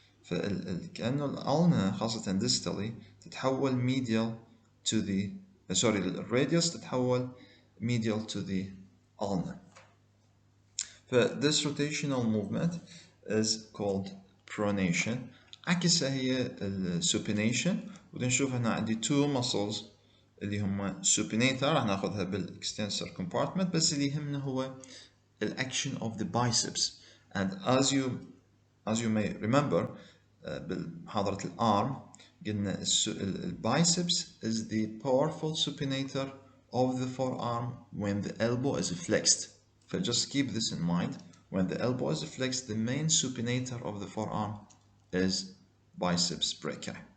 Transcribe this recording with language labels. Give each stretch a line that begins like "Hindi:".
Arabic: كأنه الulna خاصة distally تتحول medial to the
English: Sorry الراديوس تتحول medial to the ulna. This rotational movement is called pronation.
Arabic: عكسها هي supination. وده نشوف هنا عندي two muscles اللي هم supinator راح ناخذها بالاكستنسor compartment، بس اللي يهمنا هو action of the biceps.
English: And as you may remember
Arabic: بمحاضرة الارم قلنا
English: biceps is the powerful supinator of the forearm when the elbow is flexed. So just keep this in mind. When the elbow is flexed, the main supinator of the forearm is biceps brachii.